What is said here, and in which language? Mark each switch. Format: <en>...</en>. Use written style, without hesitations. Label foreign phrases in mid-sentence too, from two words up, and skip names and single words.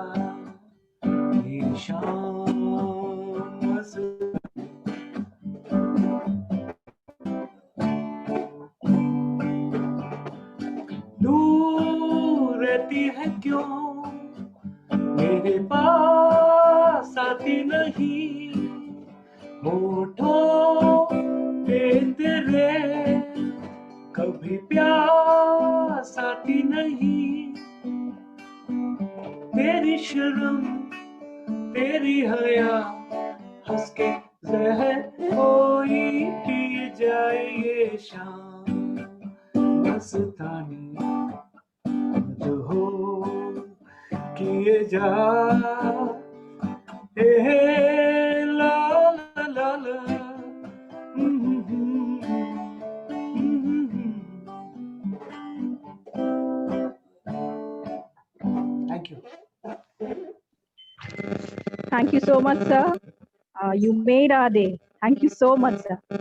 <hi>ये शाम मस्तानी दूर रहती है क्यों, मेरे पास आती नहीं, होठों पे तेरे कभी प्यास आती नहीं, तेरी शर्म तेरी हया हंस के जहर कोई पी जाए। ये शाम मस्तानी जो हो किए जा, ला ला ला ला।</hi> <en>Thank you. Thank you so much, sir. You made our day. Thank you so much, sir.</en>